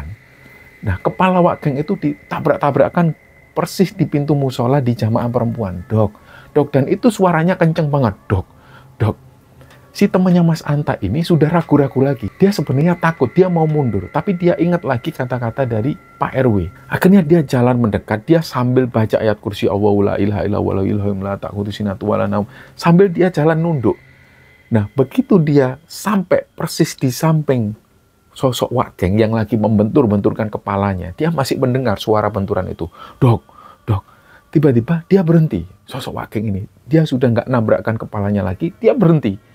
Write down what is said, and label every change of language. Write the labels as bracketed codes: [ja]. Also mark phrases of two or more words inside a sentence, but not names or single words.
[id] Nah, kepala Wak Geng itu ditabrak-tabrakan persis di pintu musola di jamaah perempuan. Dok, dan itu suaranya kenceng banget. Dok. Si temannya Mas Anta ini sudah ragu-ragu lagi. Dia sebenarnya takut, dia mau mundur. Tapi dia ingat lagi kata-kata dari Pak RW. Akhirnya dia jalan mendekat, dia sambil baca ayat kursi [ar] الله لا إله إلا هو الحي القيوم لا تأخذه سنة ولا نوم. [id] Sambil dia jalan nunduk. Nah, begitu dia sampai persis di samping sosok Wak Geng yang lagi membentur-benturkan kepalanya, dia masih mendengar suara benturan itu. Dok. Tiba-tiba dia berhenti. Sosok Wak Geng ini, dia sudah nggak nabrakkan kepalanya lagi, dia berhenti.